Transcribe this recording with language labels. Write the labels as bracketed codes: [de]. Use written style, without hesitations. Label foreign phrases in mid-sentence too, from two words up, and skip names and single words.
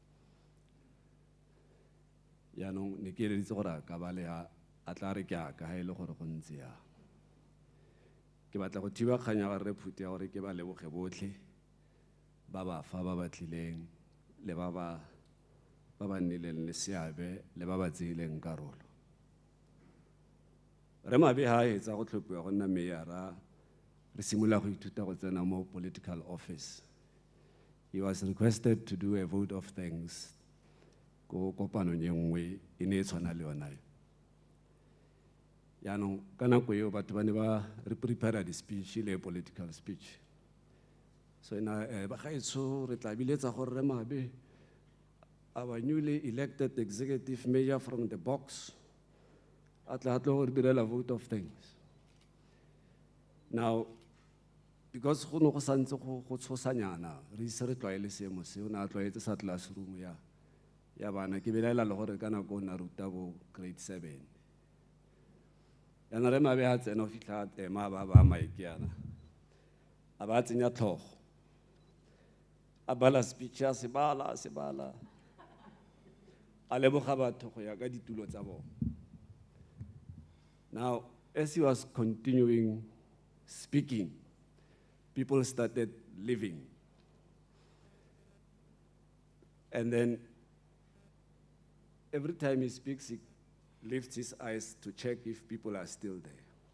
[tn] yaanong ne ke eleditse gore a ka ba le a tla re ke aka ga e le gore go ntse ya ke batla go thiba kgang ya gore re phuthi ya gore ke ba leboge botlhe ba ba fa ba ba tlileng le ba ba nnileng le seabe le ba ba tseileng karolo re Mabe ha etsa go tlhophiwa go nna meyara re simolola go ithuta go tsena mo [en] political office. He was requested to do a vote of thanks [tn] ko kopano e nngwe e ne e tshwana le yona yaanong ka nako eo batho ba ne ba re prepare di-speech le [en] political speech [tn] so bagaetsho re tla biletsa gore re Mabe [en] our newly elected executive mayor from the box [tn] a tla go re direla [en] vote of thanks now because [tn] go no go santse go tshosanyana re ise re tlwaele seemo se o ne a tlwaetse sa classroom ya bana ke belaela le gore ka nako o na ruta bo grade 7 yana re Mabe a tsena o fitlha tema ba maike yana a ba tsenya tlhogo a bala speech ya sebala a leboga batho go ya ka ditulo tsa bona. [en] Now as he was continuing speaking, people started leaving. And then every time he speaks, he lifts his eyes to check if people are still there.